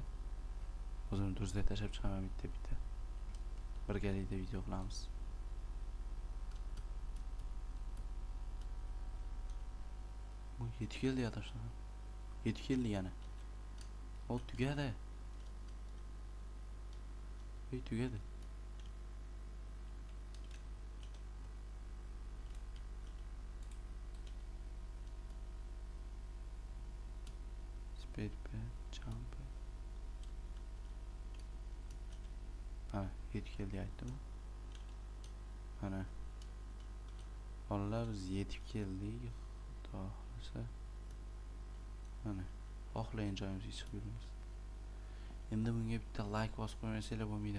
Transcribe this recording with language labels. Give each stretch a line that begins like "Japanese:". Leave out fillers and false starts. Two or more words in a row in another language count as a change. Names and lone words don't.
Uzbek: O'zim Duruzda tashlab chiqaman bitta. Birgalikda video qilamiz. Bu yetib keldi ya toshlar. Yetib keldi yana. O tugadi. Tugadi.
English: Speed pad, jump.
Uzbek: Yetib keldi aytdim. Mana. Bolalar biz yetib keldik. Xudo xohlasa. Mana. Xohlagan joyimizga chiqib yuramiz. Endi bunga bitta like bosib qo'ymasanglar bo'lmaydi.